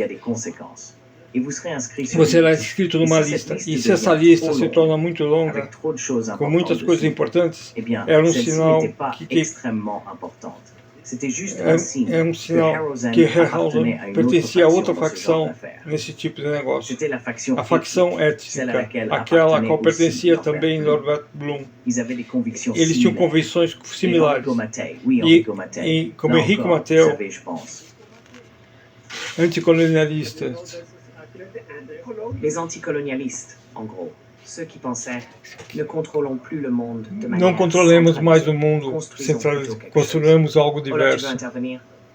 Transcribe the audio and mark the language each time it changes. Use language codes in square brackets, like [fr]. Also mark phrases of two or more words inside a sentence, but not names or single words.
[pt] Você será inscrito numa lista, e se essa lista se torna muito longa, com muitas coisas importantes, é um sinal que Herrhausen pertencia a outra facção nesse tipo de negócio. A facção étnica, aquela a qual pertencia também Norbert Blum. Eles tinham convicções similares. E como Enrico Matteo, anticolonialistas. [fr] Les anticolonialistes, en gros, ceux qui pensaient ne contrôlons plus le monde de manière [pt] não controlemos mais o mundo, construímos algo diverso.